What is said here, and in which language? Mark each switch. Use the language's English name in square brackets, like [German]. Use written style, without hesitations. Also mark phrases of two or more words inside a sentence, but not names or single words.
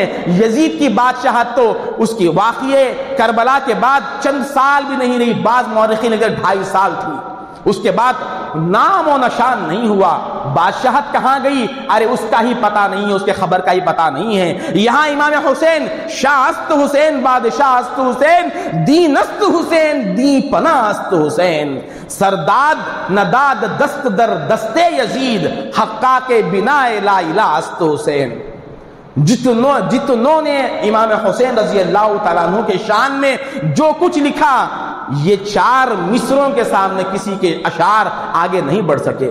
[Urdu] یزید کی بادشاہت تو اس کی واقعے کربلا کے بعد چند سال بھی نہیں رہی، بعض مورخین نے 2.5 سال تھی، اس کے بعد نام و نشان نہیں ہوا۔ بادشاہت کہاں گئی؟ ارے اس کا ہی پتہ نہیں ہے، اس کے خبر کا ہی پتہ نہیں ہے۔ [Persian] یہاں امام حسین شاہ است حسین بادشاہ است حسین دین است حسین دی پناہ است حسین، سرداد نداد دست در دستے یزید حقا کے بنا [Arabic] لا الہ [Persian] است حسین۔ [Urdu] جتنوں نے امام حسین [Arabic] رضی اللہ تعالیٰ عنہ [Urdu] کے شان میں جو کچھ لکھا، یہ 4 مصروں کے سامنے کسی کے اشعار آگے نہیں بڑھ سکے۔